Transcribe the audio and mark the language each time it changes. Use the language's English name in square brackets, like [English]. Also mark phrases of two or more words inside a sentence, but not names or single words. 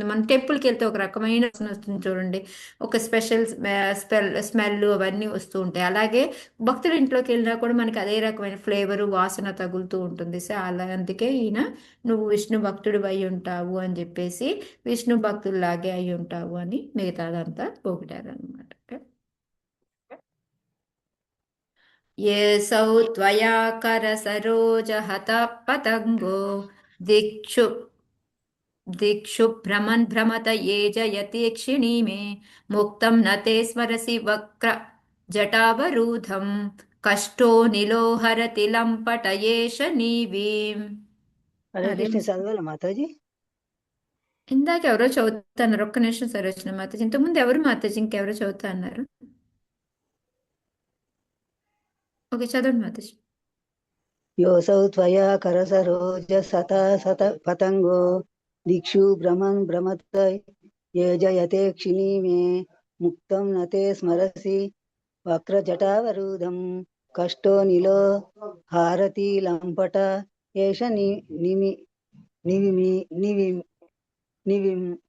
[Telugu] మన టెంపుల్కి వెళ్తే ఒక రకమైన వాసన వస్తుంది చూడండి, ఒక [English] special smell [Telugu] అవన్నీ వస్తూ ఉంటాయి. అలాగే భక్తుల ఇంట్లోకి వెళ్ళినా కూడా మనకి అదే రకమైన ఫ్లేవరు వాసన తగులుతూ ఉంటుంది. సో అలా అందుకే ఈయన నువ్వు విష్ణు భక్తుడు అయి ఉంటావు అని చెప్పేసి విష్ణు భక్తుల్లాగే అయి ఉంటావు అని మిగతాదంతా పొగిడారు అనమాట. [Sanskrit] येऽसौ त्वया करसरोजहतः पतङ्गो दिक्षु भ्रमन् भ्रमत ये जयतीक्षिणी मे मुक्तं न ते स्मरसि वक्र जटावरूधं कष्टो निलोहरति లంపటయేష నీవీం. [Telugu] హరే అదే కృష్ణ చదవాలి మాతాజీ. ఇందాక ఎవరో చదువుతున్నారు. ఒక్క నిమిషం సరే వచ్చిన మాతాజీ. ఇంతకుముందు ఎవరు మాతాజీ ఇంకెవరో చదువుతా అన్నారు. ఓకే చదవండి మాతాజీ. [Sanskrit] యోసౌ త్వయా కరసరోజ సత సత పతంగో దిక్షు భ్రమన్ భ్రమత ఏ జయతే క్షిణీ మే ముక్తం నతే స్మరసి వక్రజటావరూధం కష్టో నిలో హారతి లంపట ఏష నిమి నివిమి నివి నివిం.